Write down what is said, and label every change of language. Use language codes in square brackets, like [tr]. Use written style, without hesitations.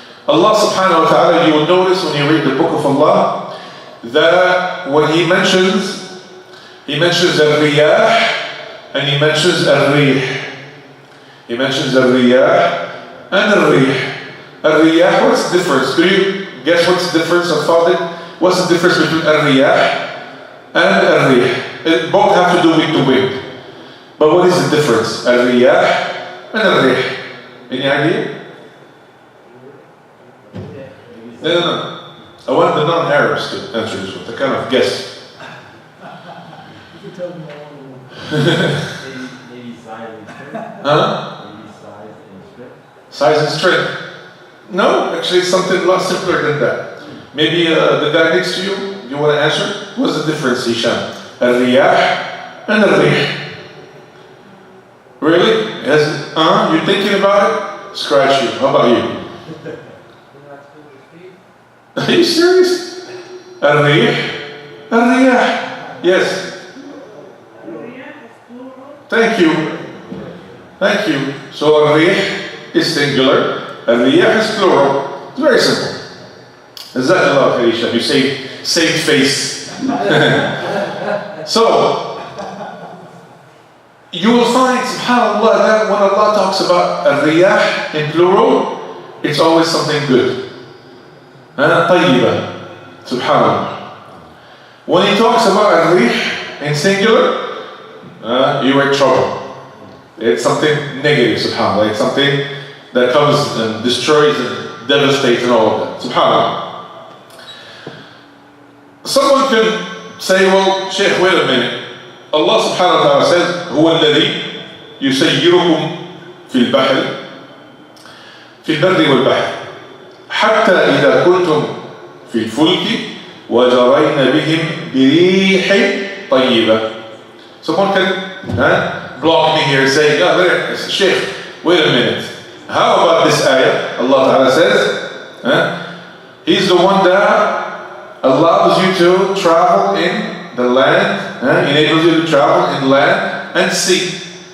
[en] Allah subhanahu wa ta'ala, you will notice when you read the book of Allah, that when He mentions al-riyah and He mentions al-rih. He mentions al-riyah and al-rih. Al-riyah, what's the difference? Do you guess what's the difference of Fadil? What's the difference between al-riyah and al-rih? Both have to do with the wind. But what is the difference? [ar] الرياح and الريح. [en] Any idea? No. I want the non-Arabs to answer this one, to kind of guess. You can tell them all. Maybe size and strength. Huh? Maybe size and strength. Size and strength. No, actually it's something a lot simpler than that. Maybe the guy next to you want to answer? What's the difference, Hisham? [ar] الرياح and الريح. [en] Really? You're thinking about it? Scratch you. How about you? Are you serious? [ar] الريح. [en] Yes. Thank you. So الريح is singular. الرياح is plural. It's very simple. Jazakallah khair, Hisham. You saved face. So, you will find, subhanAllah, that when Allah talks about al-riyah in plural, it's always something good. [ar] طيبة. Subhanallah. [en] When he talks about al-rih in singular, you are in trouble. It's something negative, subhanAllah. It's something that comes and destroys and devastates and all of that. Subhanallah. Someone can say, well, Shaykh, wait a minute. [ar] Allah subhanahu wa ta'ala says, هو الذي يسيركم في البحر في البر والبحر حتى إذا كنتم في الفلك وجرين بهم بريح طيبة. [en] Someone can block me here and say, Shaykh, wait a minute. How about this ayah? Allah ta'ala says, He's the one that allows you to travel in the land, enables you to travel in land and sea.